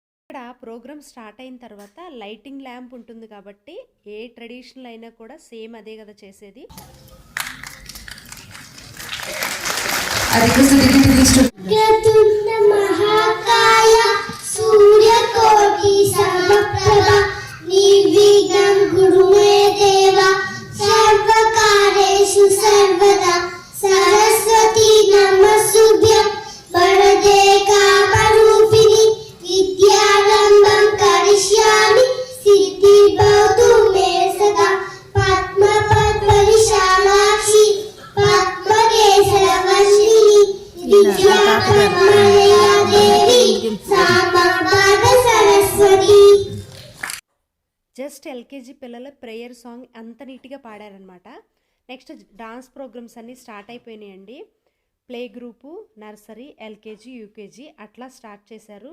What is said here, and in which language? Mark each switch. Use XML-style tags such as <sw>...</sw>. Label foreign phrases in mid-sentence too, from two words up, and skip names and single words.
<te>ఇక్కడ</te> <en>program start</en> <te>అయిన తర్వాత</te> <en>lighting lamp</en> <te>ఉంటుంది కాబట్టి ఏ ట్రెడిషనల్ అయినా కూడా సేమ్ అదే కదా చేసేది.</te> <sa>महाकाय सूर्यकोटि समप्रभ निर्विघ्नं कुरु मे देव सर्वकार्येषु सर्वदा सरस्वती नमस्तुभ्यं वरदे कामरूपिणि विद्यारम्भं करिष्यामि सिद्धिर्भवतु मे सदा पद्मपद्मविशालाक्षि पद्मकेशरवर्षिणि विद्यारम्भया देवी सामगाद सरस्वती.</sa> <en>just LKG</en> <te>పిల్లల</te> <en>prayer song</en> <te>అంత నీట్గా పాడారనమాట.</te> <en>next dance programs</en> <te>అన్నీ స్టార్ట్ అయిపోయినాయండి.</te> <en>play group, nursery, LKG, UKG అట్లా స్టార్ట్ చేశారు.</en>